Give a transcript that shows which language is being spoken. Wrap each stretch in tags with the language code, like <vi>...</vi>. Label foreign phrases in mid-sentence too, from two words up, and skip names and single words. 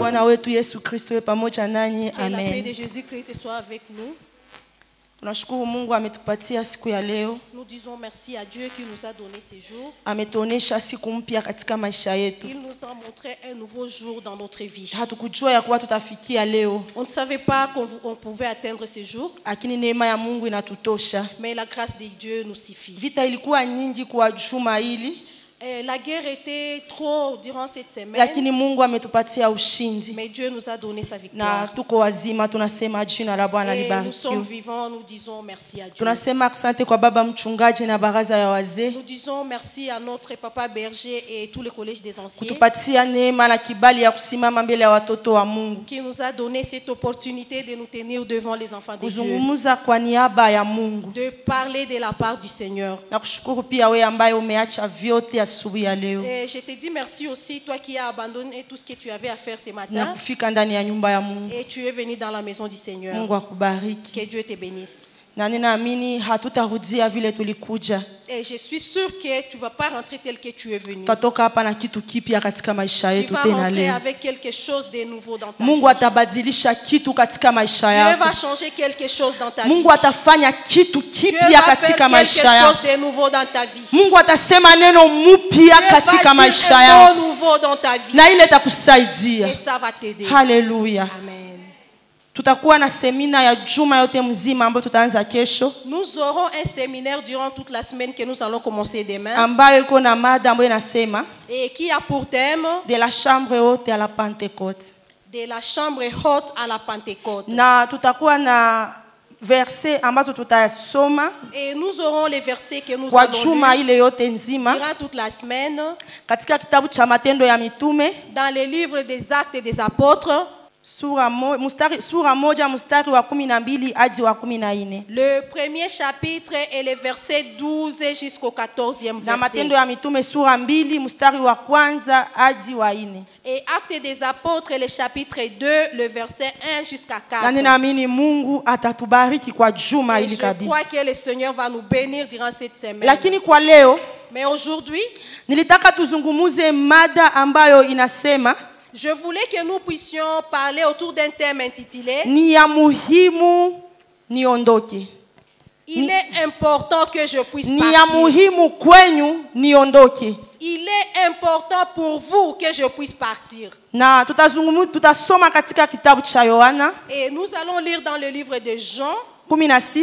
<sw>wetu Yesu Kristo iwe pamoja nanyi.</sw> <fr>Que la paix Amen. de Jésus-Christ soit avec nous.</fr> <sw>Tunashukuru Mungu ametupatia siku ya leo.</sw> <fr>Nous disons merci à Dieu qui nous a donné ces jours.</fr> <sw>Ametuonesha siku mpya katika maisha yetu.</sw> <fr>Il nous a montré un nouveau jour dans notre vie.</fr> <sw>Hatukujua ya kuwa tutafikia leo.</sw> <fr>On ne savait pas qu'on pouvait atteindre ce jour.</fr> <sw>Lakini neema ya Mungu inatutosha.</sw> <fr>Mais la grâce de Dieu nous suffit.</fr> <sw>Vita ilikuwa nyingi kwa juma hili.</sw> <fr>La guerre était trop durant cette semaine.</fr> <sw>Lakini Mungu ametupatia ushindi.</sw> <fr>Mais Dieu nous a donné sa victoire.</fr> <sw>Na tuko wazima, tunasema jina la Bwana libarikiwe.</sw> <fr>Nous sommes vivants, nous disons merci à Dieu.</fr> <sw>Tunasema asante kwa baba mchungaji na baraza ya wazee.</sw> <fr>Nous disons merci à notre papa berger et tous les collèges des anciens.</fr> <sw>Kutupatia neema na kibali ya kusimama mbele ya watoto wa Mungu.</sw> <fr>Qui nous a donné cette opportunité de nous tenir devant les enfants de Dieu.</fr> <sw>Kuzungumza kwa niaba ya Mungu.</sw> <fr>De parler de la part du Seigneur.</fr> <sw>Na kushukuru pia wewe ambaye umeacha vyote asubuhi ya leo.</sw> <fr>Et je te dis merci aussi, toi qui as abandonné tout ce que tu avais à faire ce matin.</fr> <sw>Na kufika ndani ya nyumba ya Mungu.</sw> <fr>Et tu es venu dans la maison du Seigneur.</fr> <sw>Mungu akubariki.</sw> <fr>Que Dieu te bénisse.</fr> <sw>Na ninaamini hatutarudia vile tulikuja.</sw> <fr>Et je suis sûre que tu vas pas rentrer tel que tu es venu.</fr> <sw>Tutatoka hapa na kitu kipya katika maisha yetu tena leo.</sw> <fr>Tu vas rentrer avec quelque chose de nouveau dans ta vie.</fr> <sw>Mungu atabadilisha kitu katika maisha yako.</sw> <fr>Dieu va changer quelque chose dans ta vie.</fr> <sw>Mungu atafanya kitu kipya katika maisha yako.</sw> <fr>Dieu va faire quelque chose de nouveau dans ta vie.</fr> <sw>Mungu atasema neno mpya katika maisha yako.</sw> <fr>Nouveau dans ta vie.</fr> <sw>Na ile itakusaidia.</sw> <fr>Et ça va t'aider. Hallelujah. Amen.</fr> <sw>Tutakuwa na semina ya juma yote mzima ambayo tutaanza kesho.</sw> <fr>Nous aurons un séminaire durant toute la semaine que nous allons commencer demain.</fr> <sw>Ambayo iko na mada ambayo inasema</sw> <fr>et qui a pour thème de la chambre haute à la Pentecôte. De la chambre haute à la Pentecôte.</fr> <sw>Na tutakuwa na verset ambazo tutasoma.</sw> <fr>Et nous aurons les versets que nous</fr> <sw>kwa</sw> <fr>allons</fr> <sw>juma</sw> <fr>lire</fr> <sw>ile yote nzima</sw> <fr>durant toute la semaine.</fr> <sw>Katika kitabu cha Matendo ya Mitume.</sw> <fr>Dans les livres des Actes et des Apôtres.</fr> <sw>Sura moja mstari wa 12 hadi wa 14.</sw> <fr>Le premier chapitre est le verset 12 jusqu'au 14e verset.</fr> <sw>Na Matendo ya Mitume sura 2 mstari wa kwanza hadi wa 4.</sw> <fr>Et Actes des Apôtres le chapitre 2 le verset 1 jusqu'à 4.</fr> <sw>Na ninaamini Mungu atatubariki kwa juma hili kabisa.</sw> <fr>Je crois que le Seigneur va nous bénir durant cette semaine.</fr> <sw>Lakini kwa leo,</sw> <fr>mais aujourd'hui,</fr> <sw>nilitaka tuzungumuze mada ambayo inasema</sw> <fr>je voulais que nous puissions parler autour d'un thème intitulé</fr> <sw>Ni ya muhimu niondoke.</sw> <fr>Il est important que je puisse partir.</fr> <sw>Ni ya muhimu kwenyu niondoke.</sw> <fr>Il est important pour vous que je puisse partir.</fr> <sw>Na tutasoma katika kitabu cha Yohana.</sw> <fr>Et nous allons lire dans le livre de Jean. 16.</fr>